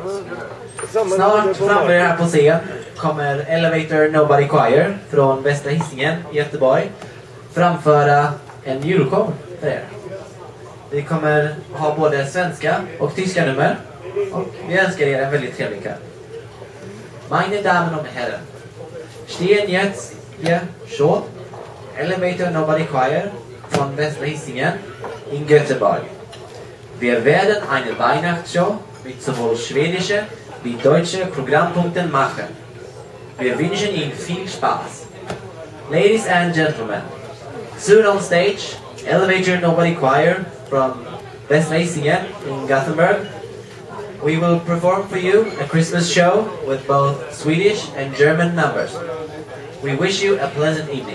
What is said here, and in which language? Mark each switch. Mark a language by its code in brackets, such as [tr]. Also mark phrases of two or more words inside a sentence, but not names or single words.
[sv] Snart framme här på scen kommer Elevator Nobody Choir från Västra Hisingen i Göteborg framföra en julshow för er. Vi kommer ha både svenska och tyska nummer och vi önskar er en väldigt trevlig kväll. [de] Meine Damen und Herren, stehen jetzt hier schon Elevator Nobody Choir von Västra Hisingen in Göteborg. Wir werden eine Weihnachtsshow mit sowohl schwedische wie deutsche Programmpunkten machen. Wir wünschen Ihnen viel Spaß. [en] Ladies and gentlemen, soon on stage, Elevator Nobody Choir from Västra Hisingen in Gothenburg. We will perform for you a Christmas show with both Swedish and German numbers. We wish you a pleasant evening.